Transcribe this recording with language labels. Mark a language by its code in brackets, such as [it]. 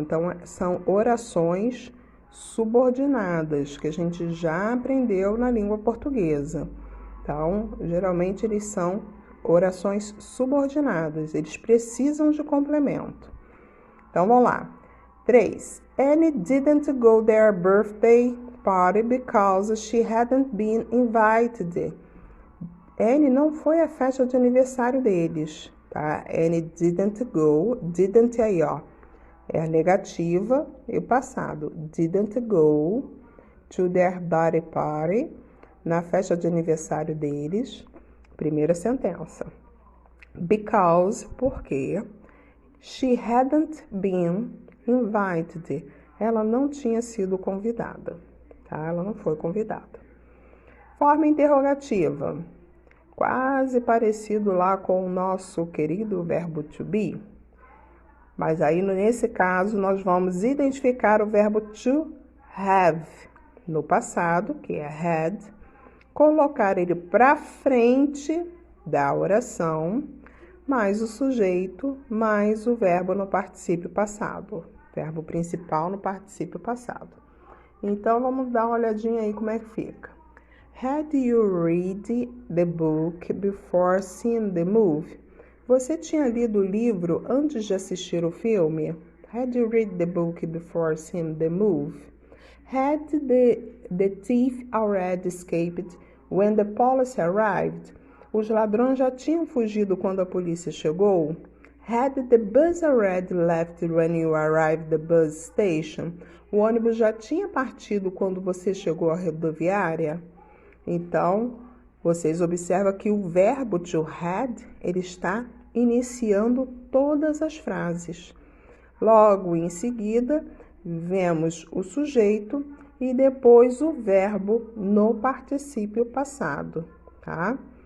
[pt] Então, são orações subordinadas que a gente já aprendeu na língua portuguesa. Então, geralmente eles são orações subordinadas, eles precisam de complemento. Então, vamos lá. 3. [en] Annie didn't go to their birthday party because she hadn't been invited. [pt] Annie não foi à festa de aniversário deles, tá? [en] Annie didn't go, didn't [pt] aí, ó. É a negativa e o passado. [en] Didn't go to their birthday party, [pt] na festa de aniversário deles. Primeira sentença. [en] Because, [pt] porque, [en] she hadn't been invited. [pt] Ela não tinha sido convidada, tá? Ela não foi convidada. Forma interrogativa. Quase parecido lá com o nosso querido verbo to be. Mas aí, nesse caso, nós vamos identificar o verbo to have no passado, que é had, colocar ele para frente da oração, mais o sujeito, mais o verbo no particípio passado. Verbo principal no particípio passado. Então, vamos dar uma olhadinha aí como é que fica. [en] Had you read the book before seeing the movie? [pt] Você tinha lido o livro antes de assistir o filme? [en] Had you read the book before seeing the movie? Had the thief already escaped when the police arrived? [pt] Os ladrões já tinham fugido quando a polícia chegou? [en] Had the bus already left when you arrived at the bus station? [pt] O ônibus já tinha partido quando você chegou à rodoviária? Então, vocês observam que o verbo to had, ele está iniciando todas as frases. Logo em seguida, vemos o sujeito e depois o verbo no particípio passado, tá?